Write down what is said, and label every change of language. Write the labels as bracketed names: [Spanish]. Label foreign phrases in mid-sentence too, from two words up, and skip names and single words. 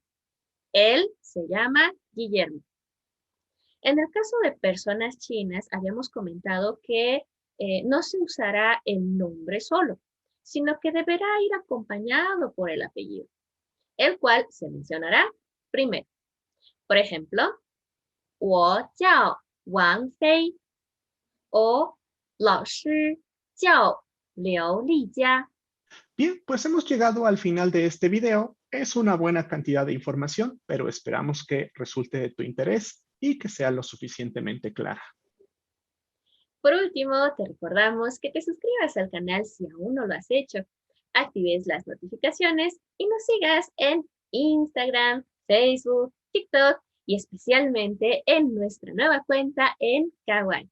[Spanish] Él se llama Guillermo. En el caso de personas chinas, habíamos comentado que no se usará el nombre solo, sino que deberá ir acompañado por el apellido, el cual se mencionará primero. Por ejemplo, [Chinese] 我叫王菲 o 老师叫刘丽佳. [Spanish] Bien, pues hemos llegado al final de este video. Es una buena cantidad de información, pero esperamos que resulte de tu interés y que sea lo suficientemente clara. Por último, te recordamos que te suscribas al canal si aún no lo has hecho, actives las notificaciones y nos sigas en Instagram, Facebook, TikTok y especialmente en nuestra nueva cuenta en Kawaii.